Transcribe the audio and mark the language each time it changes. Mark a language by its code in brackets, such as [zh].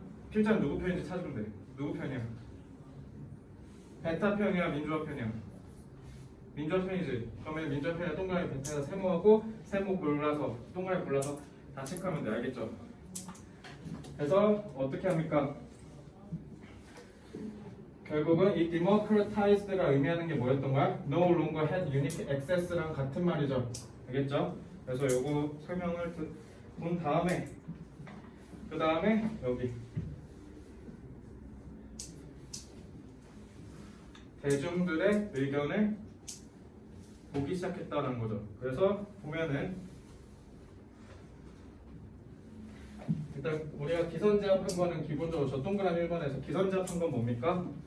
[ko] 필자는 누구 편인지 찾으면 돼. 누구 편이야? 베타 편이야, 민주화 편이야? 민주화 편이지. 그러면 민주화 편이야 동그라미 베타에서 세모하고 세모 골라서 동그라미 골라서 다 체크하면 돼. 알겠죠? 그래서 어떻게 합니까? 결국은 이 democratized가 의미하는 게 뭐였던 거야? [en] No longer had unique access [ko] 랑 같은 말이죠. 알겠죠? 그래서 요거 설명을 본 다음에 그 다음에 여기 대중들의 의견을 보기 시작했다는 거죠. 그래서 보면은 일단 우리가 기선제압한 거는 기본적으로 저 동그라미 1번에서 기선제압한 건 뭡니까?